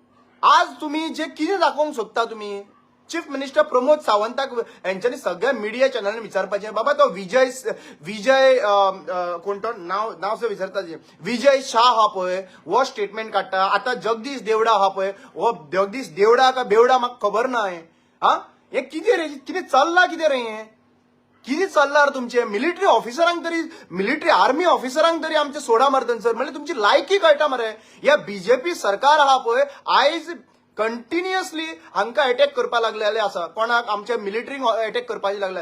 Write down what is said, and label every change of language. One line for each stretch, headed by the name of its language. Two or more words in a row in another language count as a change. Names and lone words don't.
Konkani: आज तुम्ही जे कितें दाखोवंक सोदता तुम्ही
English: chief minister
Konkani: प्रमोद सावंताक यांच्यानी सगळ्या
English: media channel
Konkani: विचारपाचें, बाबा तो विजय कोण तो नाव सो विचारता विजय शाह हा पळय वो स्टेटमेंट काडटा, आता जगदीश देवडा हा पळय वो
Hindi: जगदीश देवडा का बेवडा
Konkani: म्हाका खबर ना हा हे कितें रे, कितें चल्लां कितें रे हें, कितें चल्लां रे तुमचे
English: military officer
Konkani: तरी,
English: military army officer
Konkani: तरी आमचे सोडा मरे थंयसर, म्हणजे तुमची लायकी कळटा मरे. ह्या बीजेपी सरकार आहा पळय आयज कंटिन्युअसली हांकां अटॅक करपा लागलेले आसा, कोणाक आमच्या मिलिटरीक अटॅक करपाचे लागले.